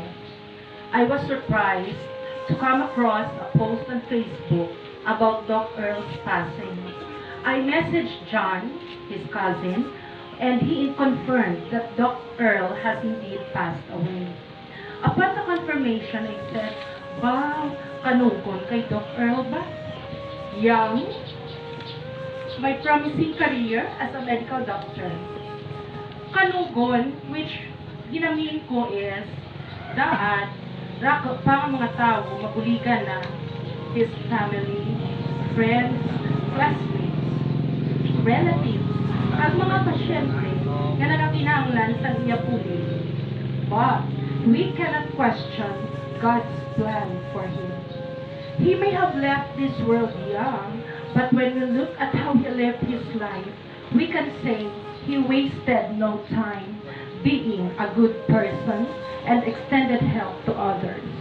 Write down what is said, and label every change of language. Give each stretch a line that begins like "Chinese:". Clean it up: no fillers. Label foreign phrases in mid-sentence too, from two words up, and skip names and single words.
English: I was surprised to come across a post on Facebook about Doc Earl's passing. I messaged John, his cousin, and he confirmed that Doc Earl has indeed passed away. Upon the confirmation, I said,
Hiligaynon: wow, kanugon kay Doc Earl ba?
English: Young, my promising career as a medical doctor.
Hiligaynon: Kanugon, which ginamin ko is daan para mga tao mabuligan na
English: his family, friends, classmates, relatives,
Hiligaynon: at mga pasyente na nakakinahanglan sa iya puli.
English: But we cannot question God's plan for him. He may have left this world young, but when we look at how he lived his life, we can say he wasted no time being a good person and extended help to others.